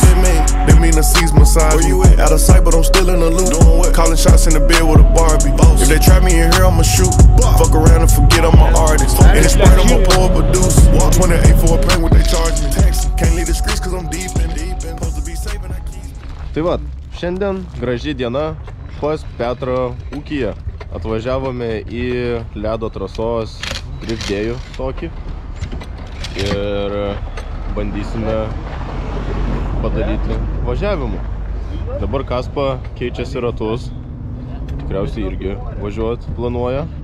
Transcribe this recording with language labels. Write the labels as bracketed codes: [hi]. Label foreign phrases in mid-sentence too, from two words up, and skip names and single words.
[en] They mean the C's massage me. Out of sight, but I'm still in the loop. Calling shots in the bed with a Barbie. If they try me in here, I'ma shoot. Fuck around and forget I'm an artist. In the spring, I'ma pour up a deuce. 28 for a plane, what they charge me. Can't leave the streets cause I'm deep in. Supposed to be safe and I keep. [lt] Tai va, šiandien graži diena pas Petro ūkyje. Atvažiavome į ledo trasos driftdėjų tokį ir bandysime padaryti važiavimų. Dabar Kaspa keičiasi ratus, tikriausiai irgi važiuoti planuoja.